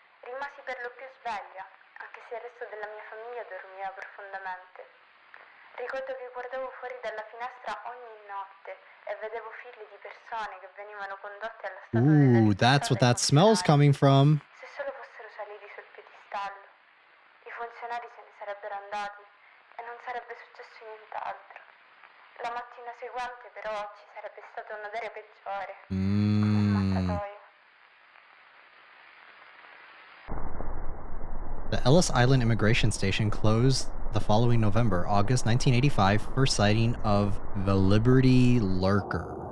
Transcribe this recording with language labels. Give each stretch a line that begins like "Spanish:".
Italian: Rimasi per lo più sveglia, anche se il resto della mia famiglia dormiva profondamente. Ricordo che guardavo fuori dalla finestra ogni notte e vedevo figli di persone che venivano condotte alla statua della
English: Ooh, that's what that smell's coming from.
Italian: Se solo fossero saliti sul piedistallo, i funzionari se ne sarebbero andati e non sarebbe successo nient'altro. La mattina seguente però ci sarebbe stato un odore peggiore, come un mattatoio.
English: The Ellis Island Immigration Station closed the following November, August 1985, first sighting of the Liberty Lurker.